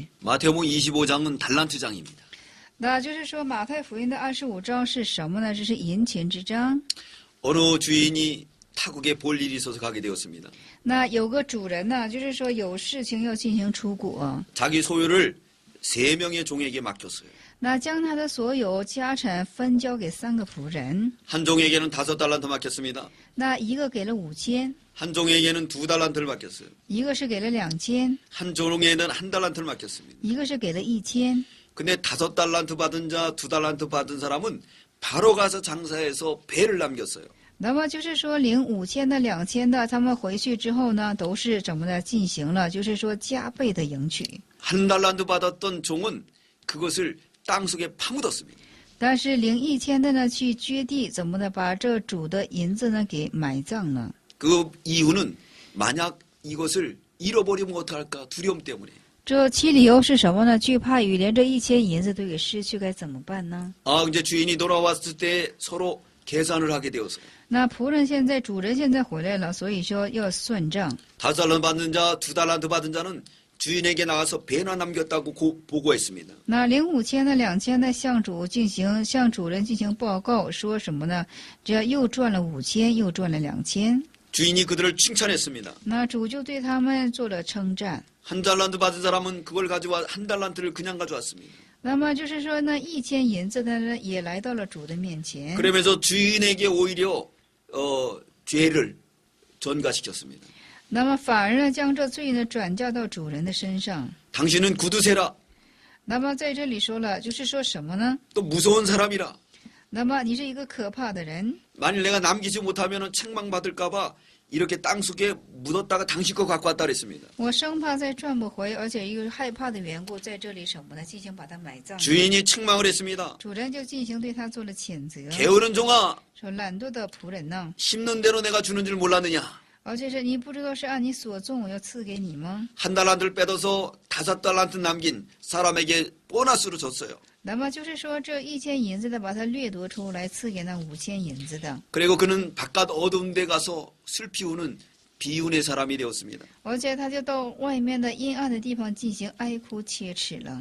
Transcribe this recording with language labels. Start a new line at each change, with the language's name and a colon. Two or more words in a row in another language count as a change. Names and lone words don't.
Korean: 마태복음 25장은 달란트장입니다.
Chinese: 那就是说，马太福音的25章是什么呢？这是银钱之章。
Korean: 어느 주인이 타국에 볼 일이 있어서 가게 되었습니다.
Chinese: 那有个主人呢，就是说有事情要进行出国，
Korean: 자기 소유를 3명의 종에게 맡겼어요.
Chinese: 那将他的所有家产分交给3个仆人，
Korean: 한 종에게는 5달란트 맡겼습니다.
Chinese: 那一个给了5000，
Korean: 한 종에게는 2달란트를 맡겼어요.
Chinese: 一个是给了2000，
Korean: 한 종에는 1달란트를 맡겼습니다.
Chinese: 一个是给了1000。
Korean: 근데 5달란트 받은 자, 2달란트 받은 사람은 바로 가서 장사해서 배를 남겼어요.
Chinese: 那么就是说，领5000的、2000的，他们回去之后呢，都是怎么的进行了？就是说加倍的迎娶。
Korean: 1달란트 받았던 종은 그것을 땅속에 파묻었습니다.
Chinese: 但是领1000的呢，去掘地，怎么的把这主的银子呢给埋葬了？
Korean: 그 이유는 만약 이것을 잃어버리면 어떡할까 두려움 때문에.
Chinese: 这其理由是什么呢？惧怕与连这1000银子都给失去，该怎么办呢？
Korean: 아, 이제 주인이 돌아왔을 때 서로 계산을 하게 되어서
Chinese: 那仆人现在，主人现在回来了，所以说要算账。
Korean: 5달란트 받는 자, 2달란트 받은 자는 주인에게 나가서 배나 남겼다고 보고했습니다.
Chinese: 那领5000的、2000的向主人进行报告，说什么呢？这又赚了5000，又赚了2000。
Korean: 주인이 그들을 칭찬했습니다.
Chinese: 那主就对他们做了称赞。
Korean: 한 달란트 받은 사람은 그걸 가져와 한 달란트를 그냥 가져왔습니다.
Chinese: 那么就是说呢，1000银子的人也来到了主的面前。
Korean: 그러면서 주인에게 오히려 죄를 전가시켰습니다.
Chinese: 那么反而呢，将这罪呢转嫁到主人的身上。
Korean: 당신은 구두쇠라.
Chinese: 那么在这里说了，就是说什么呢？
Korean: 또 무서운 사람이라.
Chinese: 那么你是一个可怕的人。
Korean: 만일 내가 남기지 못하면 책망받을까봐 이렇게 땅속에 묻었다가 당신 거 갖고 왔다 그랬습니다.
Chinese: 我生怕再赚不回，而且因为害怕的缘故，在这里什么呢？进行把它埋葬。
Korean: 주인이 책망을 했습니다.
Chinese: 主人就进行对他做了谴责，
Korean: 게으른 종아,
Chinese: 说懒惰的仆人呢，
Korean: 심는 대로 내가 주는 줄 몰랐느냐.
Chinese: 而且是你不知道是按你所种我要赐给你吗？
Korean: 한 달란트를 빼둬서 5달란트 남긴 사람에게 보너스로 줬어요.
Chinese: 那么就是说，这1000银子的把它掠夺出来，赐给那5000银子的，
Korean: 그리고 그는 바깥 어두운 데 가서 슬피 우는 비운의 사람이 되었습니다.
Chinese: 而且他就到外面的阴暗的地方进行哀哭切齿了。